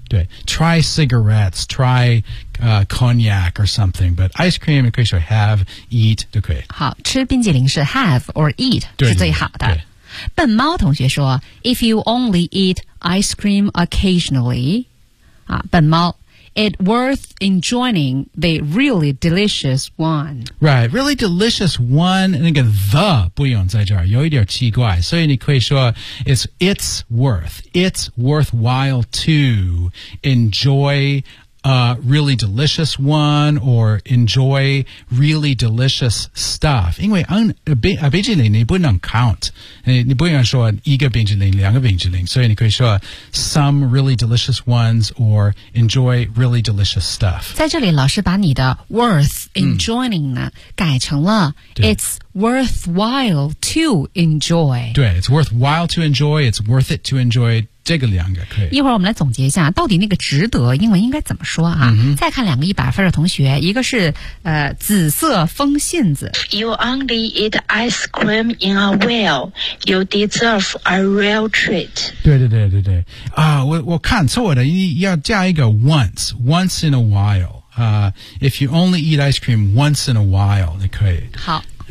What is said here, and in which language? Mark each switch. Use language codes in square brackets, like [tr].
[en] 对 try cigarettes, try、cognac or something, but ice cream 可以说 have, eat 都可以。 [zh] 好吃冰淇淋是 have or eat 对对对是最好的。 [en] 笨猫同学说 if you only eat ice cream occasionally, 啊笨猫It's worth enjoying the really delicious one. Right, really delicious one. [zh] 那个 the 不用在这儿，有一点奇怪。所以你可以说 [en] it's worthwhile to enjoy a really delicious one or enjoy really delicious stuff. [zh] 因为冰淇淋你不能 count. 你不能说一个冰淇淋两个冰淇淋所以你可以说 [en] some really delicious ones or enjoy really delicious stuff. [zh] 在这里老师把你的 worth enjoying 呢、嗯、改成了 [en] it's worthwhile to enjoy. 对 it's worthwhile to enjoy, it's worth it to enjoy. [zh] 这个两个可以一会儿我们来总结一下到底那个值得英文应该怎么说啊、嗯、再看两个一百分的同学一个是紫色风信子 [en] You only eat ice cream in a while You deserve a real treat 对对对对对啊、 [zh] 我看错的要加一个 [en] once in a while、if you only eat ice cream once in a while 你可以 [zh] 好